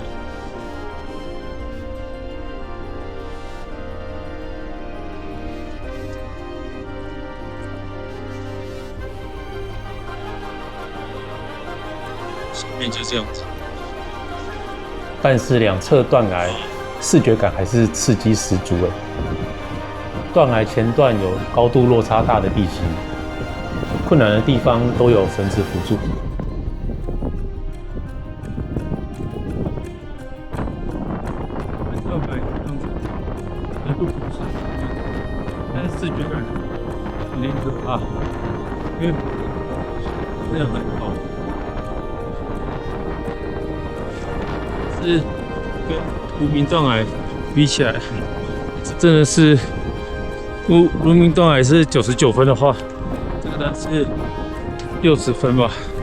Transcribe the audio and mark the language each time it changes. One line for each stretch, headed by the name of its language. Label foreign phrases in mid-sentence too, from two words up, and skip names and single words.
Chinese: 下面就這樣子，但是兩側斷崖視覺感還是刺激十足哎。斷崖前段有高度落差大的地形，困難的地方都有繩子輔助。斷崖這樣子，难度不是，但是视覺感有點可怕，因為真的很高。是跟无名斷崖比起來，真的是無名斷崖是99分的話，這個呢是60分吧。